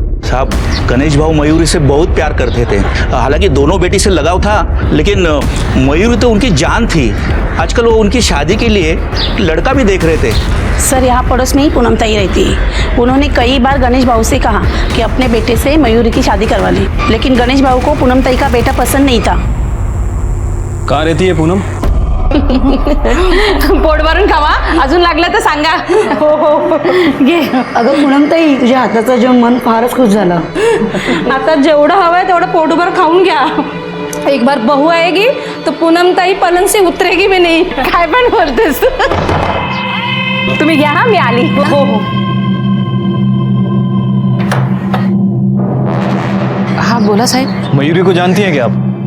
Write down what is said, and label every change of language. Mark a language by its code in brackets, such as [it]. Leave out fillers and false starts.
[hi] साहब, गणेश भाऊ मयूरी से बहुत प्यार करते थे। हालांकि दोनों बेटी से लगाव था, लेकिन मयूरी तो उनकी जान थी। आजकल वो उनकी शादी के लिए लड़का भी देख रहे थे। सर, यहाँ पड़ोस में ही पूनम ताई रहती है। उन्होंने कई बार गणेश भाऊ से कहा कि अपने बेटे से मयूरी की शादी करवा लें, लेकिन गणेश भाऊ को पूनम ताई का बेटा पसंद नहीं था। कहाँ रहती है पूनम? [mr] पोट भरून खावा, अजून लागलं तर सांगा. घे. अगं पूनमताई, तुझ्या हाताचं जेवण मन फारच खुश झालं. आता जेवढं हवंय तेवढं पोटभर खाऊन घ्या. [hi] एक बार बहू आएगी तो पूनमताई पलंग से उतरेगी भी नहीं. [mr] काय पण बोलतेस. तुम्ही घ्या हा, मी आली. हो हो. हाँ बोला साहब. [hi] मयूरी को जानती हैं क्या आप?